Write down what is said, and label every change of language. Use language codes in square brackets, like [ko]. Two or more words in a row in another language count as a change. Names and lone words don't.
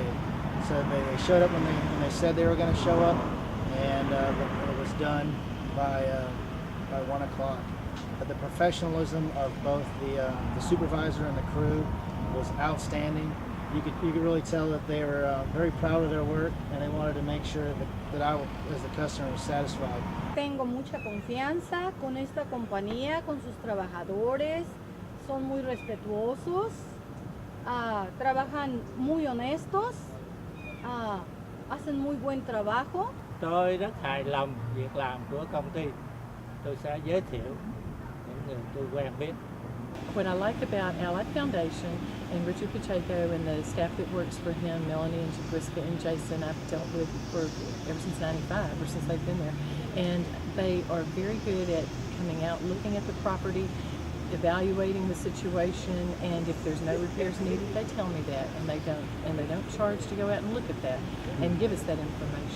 [en] So they showed up when they said they were going to show up, and it was done by 1 o'clock. But the professionalism of both the supervisor and the crew was outstanding. You could really tell that they were very proud of their work, and they wanted to make sure that I, as the customer, was satisfied. [es] Tengo mucha confianza con esta compañía, con sus trabajadores. Son muy respetuosos, trabajan muy honestos, hacen muy buen trabajo. [vi] Tôi rất hài lòng việc làm của công ty. Tôi sẽ giới thiệu những người tôi quen biết. [en] What I like about Allied Foundation and Richard Pacheco and the staff that works for him, Melanie and Jabriska and Jason, I've dealt with ever since '95, ever since they've been there. And they are very good at coming out, looking at the property, evaluating the situation, and if there's no repairs needed, they tell me that, and they don't charge to go out and look at that and give us that information.